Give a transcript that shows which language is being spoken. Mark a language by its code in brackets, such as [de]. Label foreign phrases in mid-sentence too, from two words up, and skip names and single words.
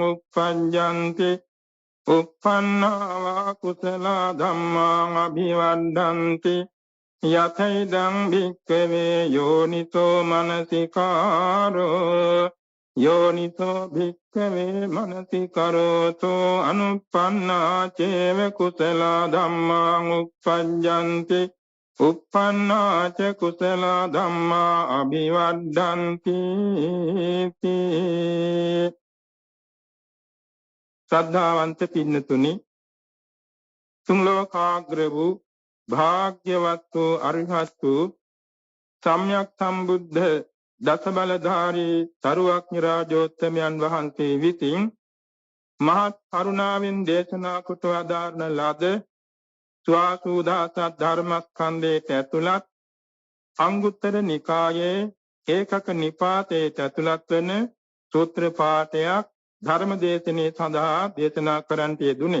[pi] උප්පජ්ජන්ති උප්පන්නාවා කුසල ධම්මාං අභිවර්ධන්ති යතෛදං භික්ඛවේ යෝනිසෝ මනසිකාරෝ යෝනිසෝ භික්ඛවේ මනසිකරෝතෝ අනුප්පන්නා චේව කුසල ධම්මාං උප්පජ්ජන්ති උප්පන්නා ච කුසල ධම්මා අභිවර්ධන්ති [si] ශ්‍රද්ධාවන්ත පින්නතුනි තුන් ලෝකාග්‍ර වූ භාග්‍යවත් වූ අරිහත් වූ සම්්‍යක් සම්බුද්ධ දසබලධාරී සරුවක්ඥ රාජෝත්තමයන් වහන්සේ විසින් මහත් කරුණාවෙන් දේශනා කොට වදාරන ලද ස්වාසුදාස ධර්මස්කන්ධයට ඇතුළත් අංගුත්තර නිකායේ ඒකක නිපාතයට ඇතුළත් වන සූත්‍ර පාඨයක් ධර්ම දේශනේ සඳහා දේශනා කරන්නට යෙදුනේ.